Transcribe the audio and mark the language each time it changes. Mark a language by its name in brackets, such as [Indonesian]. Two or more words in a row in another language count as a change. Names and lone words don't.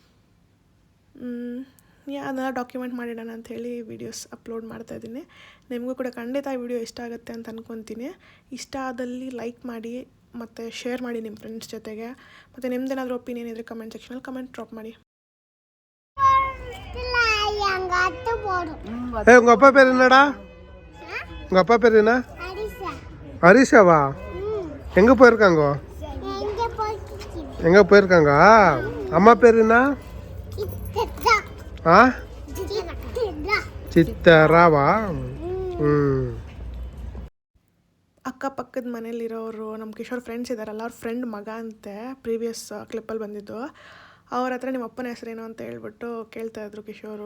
[Kannada] ಅದೆಲ್ಲ ಡಾಕ್ಯುಮೆಂಟ್ ಮಾಡಿಡೋಣ ಅಂಥೇಳಿ [English] videos upload [Kannada] ಮಾಡ್ತಾಯಿದ್ದೀನಿ. ನಿಮಗೂ ಕೂಡ ಖಂಡಿತ ಈ ವಿಡಿಯೋ ಇಷ್ಟ ಆಗುತ್ತೆ ಅಂತ ಅಂದ್ಕೊತೀನಿ. ಇಷ್ಟ ಆದಲ್ಲಿ ಲೈಕ್ ಮಾಡಿ ಮತ್ತು ಶೇರ್ ಮಾಡಿ ನಿಮ್ಮ ಫ್ರೆಂಡ್ಸ್ ಜೊತೆಗೆ. ಮತ್ತು ನಿಮ್ದೇನಾದರೂ ಒಪಿನಿಯನ್ ಇದ್ದರೆ [English] comment sectionalli comment drop [Kannada] ಮಾಡಿ. [Tamil] உங்கள் அப்பா பேர் என்னடா? உங்கள் அப்பா பேர் என்ன? ஹரிஷாவா? எங்கே போயிருக்காங்க? எங்கே போயிருக்காங்க? அம்மா பேர் என்ன? ஆ, ಚಿತ್ತರಾವಾ? [Kannada] ಅಕ್ಕಪಕ್ಕದ ಮನೇಲಿರೋರು ನಮ್ಮ ಕಿಶೋರ್ ಫ್ರೆಂಡ್ಸ್ ಇದ್ದಾರಲ್ಲ, ಅವ್ರ ಫ್ರೆಂಡ್ ಮಗ ಅಂತೆ. [English] previous clippalli [Kannada] ಬಂದಿದ್ದು. ಅವ್ರ ಹತ್ರ ನಿಮ್ಮ ಅಪ್ಪನ ಹೆಸರೇನು ಅಂತ ಹೇಳ್ಬಿಟ್ಟು ಕೇಳ್ತಾಯಿದ್ರು ಕಿಶೋರು.